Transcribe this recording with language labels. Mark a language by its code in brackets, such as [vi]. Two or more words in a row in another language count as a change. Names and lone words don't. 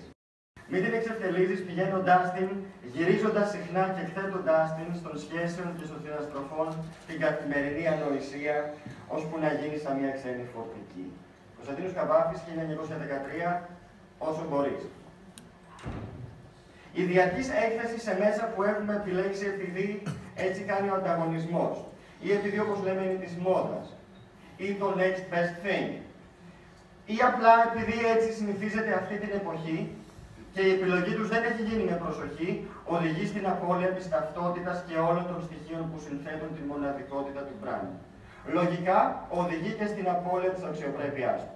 [el] Μην την εξευτελίζεις πηγαίνοντάς την, γυρίζοντας συχνά και εκθέτοντάς την στον σχέσεων και των συναστροφών την καθημερινή ανοησία, ώσπου να γίνει σαν μια ξένη φορτική. Κωνσταντίνος Καβάφης, 1913, όσο μπορείς. Η διαρκής έκθεση σε μέσα που έχουμε επιλέξει επειδή έτσι κάνει ο ανταγωνισμός, ή επειδή όπως λέμε είναι της μόδας, ή το [en] next best thing, [el] ή απλά επειδή έτσι συνηθίζεται αυτή την εποχή και η επιλογή τους δεν έχει γίνει με προσοχή, οδηγεί στην απώλεια της ταυτότητας και όλων των στοιχείων που συνθέτουν τη μοναδικότητα του brand. Λογικά, οδηγεί και στην απώλεια της αξιοπρέπειάς του.